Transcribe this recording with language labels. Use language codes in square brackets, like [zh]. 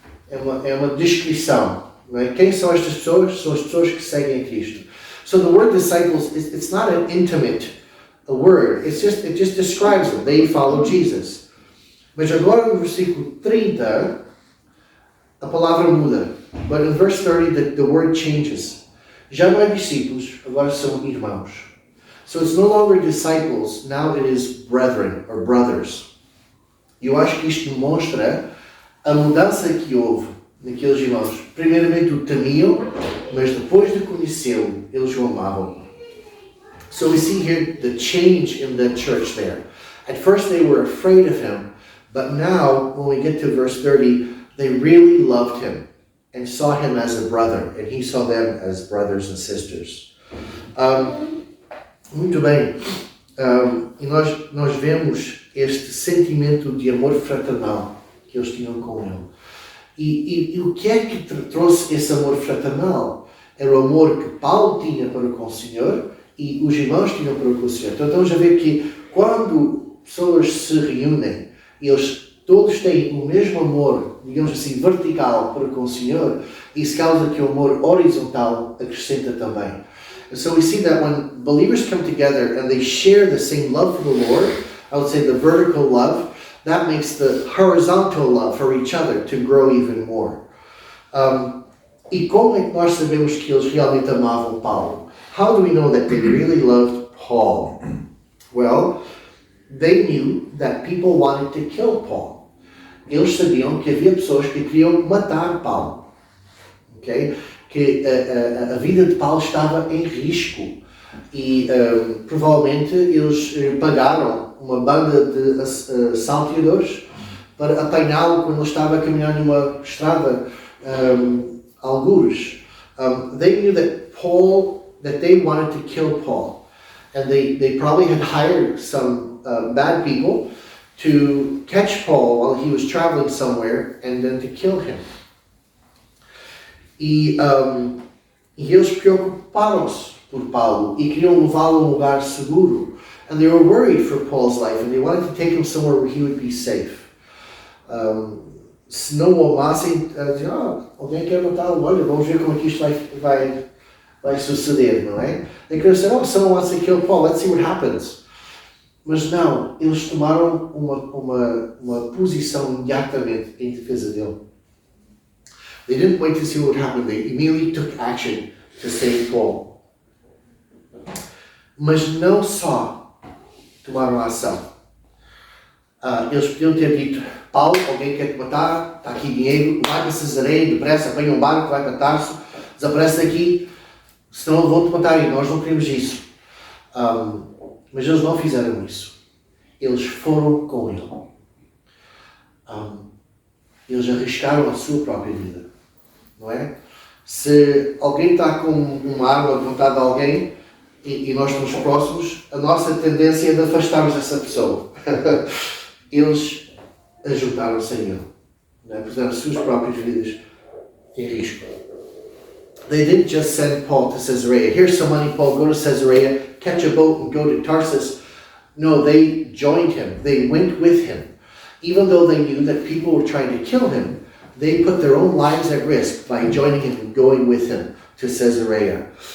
[pt] É uma descrição. Não é? Quem são estas pessoas? São as pessoas que seguem a Cristo. [en] So the word disciples, it's not an intimate word. It just describes them. They follow Jesus. [pt] Mas agora no versículo 30, a palavra muda. [en] But in verse 30, the word changes. [pt] Já não é discípulos, agora são irmãos. [en] So it's no longer disciples, now it is brethren or brothers. [pt] E eu acho que isto demonstra a mudança que houve naqueles irmãos. Primeiramente o temiam, mas depois de conhecê-lo, eles o amavam. [en] So we see here the change in the church there. At first they were afraid of him, but now when we get to verse 30, they really loved him and saw him as a brother, and he saw them as brothers and sisters. [pt] Muito bem. E nós vemos este sentimento de amor fraternal que eles tinham com ele. E o que é que trouxe esse amor fraternal? Era o amor que Paulo tinha para com o Senhor e os irmãos tinham para com o Senhor. Então estamos a ver que quando pessoas se reúnem e eles todos têm o mesmo amor, digamos assim, vertical para com o Senhor, isso causa que o amor horizontal acrescenta também. [en] And so we see that when believers come together and they share the same love for the Lord, I would say the vertical love, that makes the horizontal love for each other to grow even more. [pt] E como é que nós sabemos que eles realmente amavam Paulo? [en] How do we know that they really loved Paul? Well, they knew that people wanted to kill Paul. [pt] Eles sabiam que havia pessoas que queriam matar Paulo. Okay? Que a vida de Paulo estava em risco e provavelmente eles pagaram uma banda de salteadores para apanhá-lo quando ele estava a caminhar numa estrada algures. [en] They knew that they wanted to kill Paul, and they probably had hired some bad people to catch Paul while he was traveling somewhere and then to kill him. [pt] E eles preocuparam-se por Paulo e queriam levá-lo a um lugar seguro. [en] And they were worried for Paul's life and they wanted to take him somewhere where he would be safe. [pt] Se não o amassem, diziam, alguém quer matá-lo, olha, vamos ver como é que isto vai suceder, não é? [en] They could have said, someone wants to kill Paul, let's see what happens. [pt] Mas não, eles tomaram uma posição imediatamente em defesa dele. [en] They didn't wait to see what would happen. They immediately took action to save Paul. [pt] Mas não só tomaram ação. Eles podiam ter dito, Paulo, alguém quer te matar, está aqui dinheiro, larga Cesareia, depressa, apanha um barco, vai para Tarso, desaparece daqui, senão vão-te matar e nós não queremos isso. Mas eles não fizeram isso. Eles foram com ele. Eles arriscaram a sua própria vida. Não é? Se alguém está com uma arma apontada a alguém e nós estamos próximos, a nossa tendência é de afastarmos essa pessoa. Eles ajudaram-se a ele. Não é? Puseram as suas próprias vidas em risco. [en] They didn't just send Paul to Caesarea. Here's some money, Paul, go to Caesarea, catch a boat and go to Tarsus. No, they joined him. They went with him. Even though they knew that people were trying to kill him, they put their own lives at risk by joining him and going with him to Caesarea.